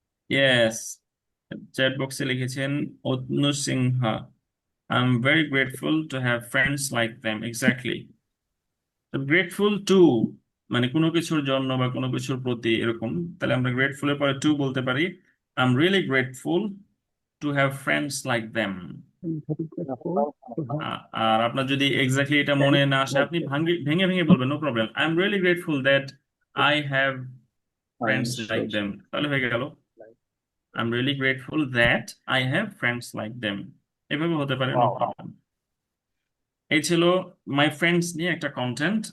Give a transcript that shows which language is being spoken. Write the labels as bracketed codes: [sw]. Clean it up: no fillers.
[en] yes, [bn] chat বক্সে লিখেছেন [en] Atanu Sinha, I am very grateful to have friends like them. [bn] Exactly, grateful to মানে কোনো কিছুর জন্য বা কোনো কিছুর প্রতি এরকম, তাহলে আমরা গ্রেটফুলের পরে টু বলতে পারি। [en] I am really grateful to have friends like them. I'm very grateful to have [bn] আর আপনার যদি এক্স্যাক্টলি এটা মনে না আসে, আপনি ভেঙে ভেঙে বলবেন, no problem. [en] I am really grateful that I have friends like them, [bn] তাহলে হয়ে গেল [en] I am really grateful that I have friends like them. [bn] এভাবে হতে পারে, নো প্রবলেম। এই ছিল মাই ফ্রেন্ডস নিয়ে একটা কন্টেন্ট।